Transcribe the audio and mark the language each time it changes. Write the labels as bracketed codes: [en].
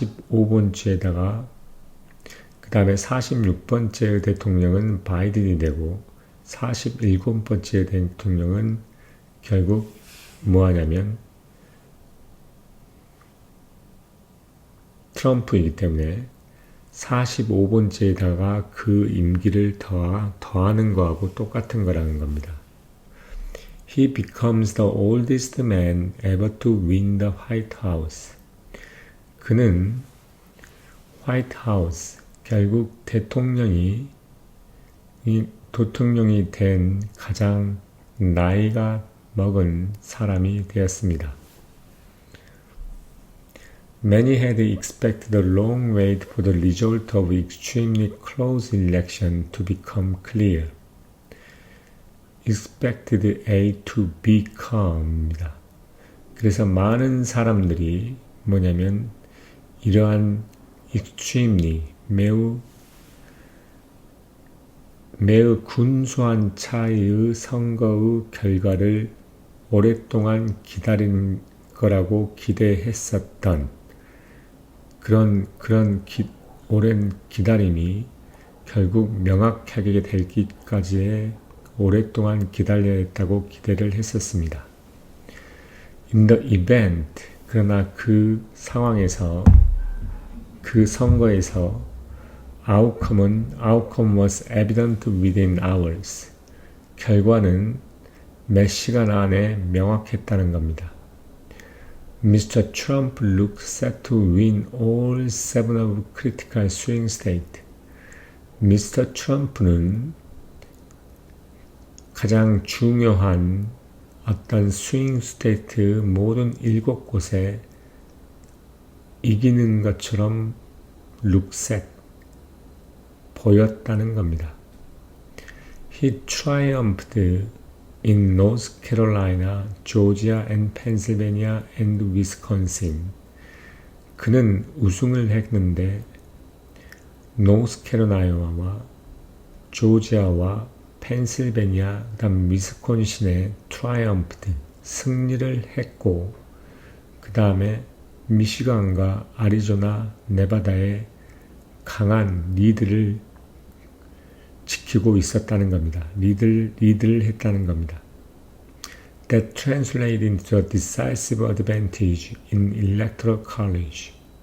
[ko] 45번째에다가 그 다음에 46번째 대통령은 바이든이 되고 47번째 대통령은 결국 뭐하냐면 트럼프이기 때문에 45번째에다가 그 임기를 더하는 거하고 똑같은 거라는 겁니다. [en] He becomes the oldest man ever to win the White House. [ko] 그는 화이트 하우스, 결국 대통령이 대통령이 된 가장 나이가 먹은 사람이 되었습니다. [en] Many had expected a long wait for the result of extremely close election to become clear. Expected A to become입니다. [ko] 그래서 많은 사람들이 뭐냐면 이러한 extremely 매우 근소한 차이의 선거의 결과를 오랫동안 기다린 거라고 기대했었던 그런 오랜 기다림이 결국 명확하게 되기까지의 오랫동안 기다려야 했다고 기대를 했었습니다. [en] In the event, [ko] 그러나 그 상황에서, 그 선거에서 [en] outcome was evident within hours. [ko] 결과는 몇 시간 안에 명확했다는 겁니다. [en] Mr. Trump looked set to win all 7 of critical swing states. Mr. [ko] Trump는 가장 중요한 어떤 스윙 스테이트 모든 7곳에 이기는 것처럼 [en] look set [ko] 보였다는 겁니다. [en] He triumphed in North Carolina, Georgia and Pennsylvania and Wisconsin. [ko] 그는 우승을 했는데 노스캐롤라이나와 조지아와 펜실베니아, 그다음 위스콘신에 트라이엄프드 승리를 했고 그 다음에 미시간과 아리조나, 네바다에 강한 리드를 지키고 있었다는 겁니다. 리드를 했다는 겁니다. [en] That translated into a decisive advantage in electoral college.